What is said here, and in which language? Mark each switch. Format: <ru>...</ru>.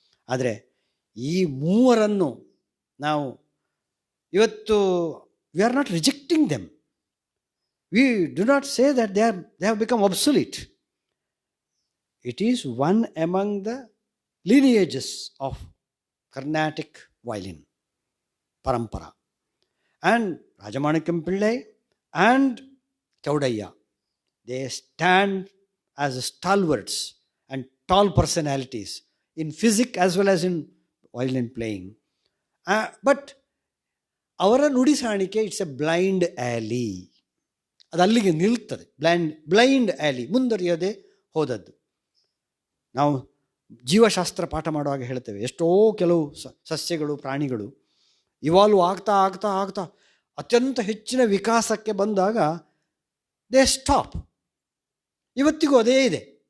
<kn>ಆದರೆ ಈ ಮೂವರನ್ನು ನಾವು ಇವತ್ತು</kn> <en>We are not rejecting them. We do not say that they have become obsolete. It is one among the lineages of Carnatic violin parampara. And Rajamanikam Pillai and Chaudaya, they stand as stalwarts and tall personalities in physics as well as in violin playing.</en> <kn>But ಅವರ ನುಡಿಸಾಣಿಕೆ</kn> <en>It's a blind alley.</en> <kn>ಅದು ಅಲ್ಲಿಗೆ ನಿಲ್ತದೆ.</kn> <en>blind alley,</en> <kn>ಮುಂದುವರಿಯೋದೇ ಹೋದದ್ದು. ನಾವು ಜೀವಶಾಸ್ತ್ರ ಪಾಠ ಮಾಡುವಾಗ ಹೇಳ್ತೇವೆ, ಎಷ್ಟೋ ಕೆಲವು ಸಸ್ಯಗಳು, ಪ್ರಾಣಿಗಳು ಇವಾಲ್ವ್ ಆಗ್ತಾ ಆಗ್ತಾ ಆಗ್ತಾ ಅತ್ಯಂತ ಹೆಚ್ಚಿನ ವಿಕಾಸಕ್ಕೆ ಬಂದಾಗ</kn> <en>They stop.</en> <kn>ಇವತ್ತಿಗೂ ಅದೇ ಇದೆ.</kn>